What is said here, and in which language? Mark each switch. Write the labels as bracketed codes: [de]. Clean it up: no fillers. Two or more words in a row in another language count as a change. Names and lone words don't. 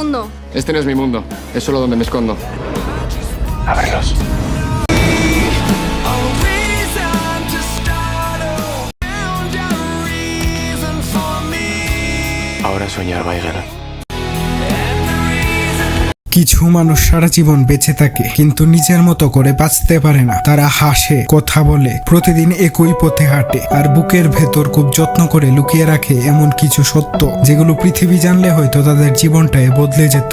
[es] mundo. Este no es mi mundo, es solo donde me escondo. Ábrelos. Ahora soñar va a llegar. [bn] কিছু মানুষ সারা জীবন বেঁচে থাকে কিন্তু নিজের মতো করে বাঁচতে পারে না। তারা হাসে, কথা বলে, প্রতিদিন একই পথে হাঁটে আর বুকের ভেতর খুব যত্ন করে লুকিয়ে রাখে এমন কিছু সত্য যেগুলো পৃথিবী জানলে হয়তো তাদের জীবনটাই বদলে যেত।